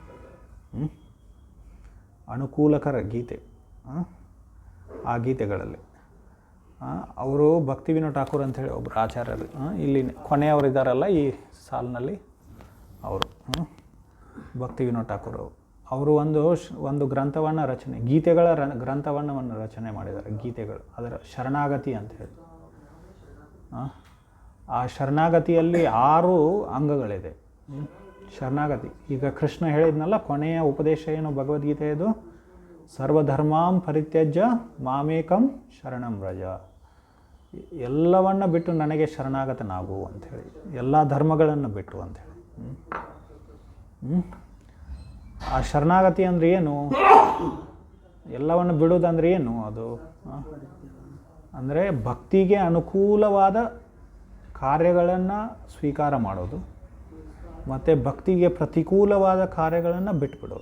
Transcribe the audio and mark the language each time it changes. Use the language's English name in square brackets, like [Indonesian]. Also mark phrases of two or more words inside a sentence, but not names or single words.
[Kannada] ಅನುಕೂಲಕರ ಗೀತೆ ಆ ಗೀತೆಗಳಲ್ಲಿ ಅವರು ಭಕ್ತಿ ವಿನೋದ್ ಠಾಕೂರ್ ಅಂಥೇಳಿ ಒಬ್ಬರು ಆಚಾರ್ಯರು, ಇಲ್ಲಿ ಕೊನೆಯವರು ಇದ್ದಾರಲ್ಲ ಈ ಸಾಲಿನಲ್ಲಿ, ಅವರು ಭಕ್ತಿ ವಿನೋದ್ ಠಾಕೂರ್ ಅವರು ಒಂದು ಗ್ರಂಥವನ್ನು ರಚನೆ, ಗೀತೆಗಳ ಗ್ರಂಥವನ್ನು ರಚನೆ ಮಾಡಿದ್ದಾರೆ. ಗೀತೆಗಳು, ಅದರ ಶರಣಾಗತಿ ಅಂತ ಹೇಳಿ. ಆ ಶರಣಾಗತಿಯಲ್ಲಿ 6 ಅಂಗಗಳಿದೆ. ಶರಣಾಗತಿ, ಈಗ ಕೃಷ್ಣ ಹೇಳಿದ್ನಲ್ಲ ಕೊನೆಯ ಉಪದೇಶ ಏನು ಭಗವದ್ಗೀತೆಯದು, [Sanskrit] ಸರ್ವಧರ್ಮಾಂ ಪರಿತ್ಯಜ್ಯ ಮಾಮೇಕಂ ಶರಣಂ ವ್ರಜ. [Kannada] ಎಲ್ಲವನ್ನು ಬಿಟ್ಟು ನನಗೆ ಶರಣಾಗತನಾಗು ಅಂಥೇಳಿ, ಎಲ್ಲ ಧರ್ಮಗಳನ್ನು ಬಿಟ್ಟು ಅಂಥೇಳಿ. ಆ ಶರಣಾಗತಿ ಅಂದರೆ ಏನು, ಎಲ್ಲವನ್ನು ಬಿಡೋದಂದ್ರೆ ಏನು, ಅದು ಅಂದರೆ ಭಕ್ತಿಗೆ ಅನುಕೂಲವಾದ ಕಾರ್ಯಗಳನ್ನು ಸ್ವೀಕಾರ ಮಾಡೋದು ಮತ್ತು ಭಕ್ತಿಗೆ ಪ್ರತಿಕೂಲವಾದ ಕಾರ್ಯಗಳನ್ನು ಬಿಟ್ಬಿಡೋದು.